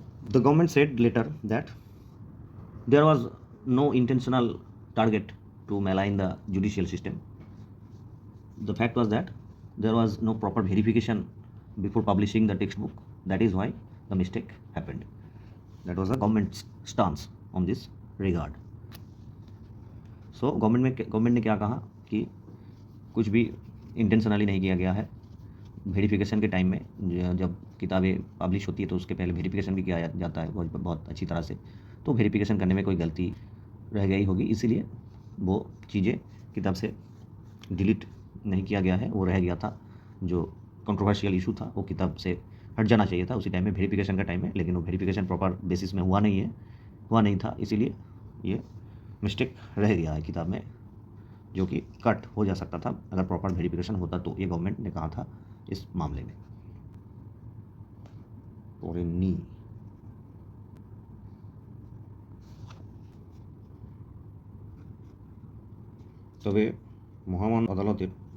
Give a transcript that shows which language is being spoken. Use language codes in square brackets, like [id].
[en] The government said later that there was no intentional target to malign the judicial system. The fact was that there was no proper verification before publishing the textbook. That is why the mistake happened. That was the government's stance on this regard. [hi] So government ने क्या कहा कि कुछ भी intentionally नहीं किया गया है। वेरिफिकेशन के टाइम में जब किताबें पब्लिश होती है तो उसके पहले वेरिफिकेशन भी किया जाता है बहुत अच्छी तरह से। तो वेरिफिकेशन करने में कोई गलती रह गई होगी, इसीलिए वो चीज़ें किताब से डिलीट नहीं किया गया है। वो रह गया था, जो कंट्रोवर्शियल इशू था वो किताब से हट जाना चाहिए था उसी टाइम में, वेरिफिकेशन का टाइम में। लेकिन वो वेरिफिकेशन प्रॉपर बेसिस में हुआ नहीं था, इसीलिए ये मिस्टेक रह गया है किताब में, जो कि कट हो जा सकता था अगर प्रॉपर वेरिफिकेशन होता। तो ये गवर्नमेंट ने कहा था इस मामले में। और नी [bn] তবে মহামান্য আদালতের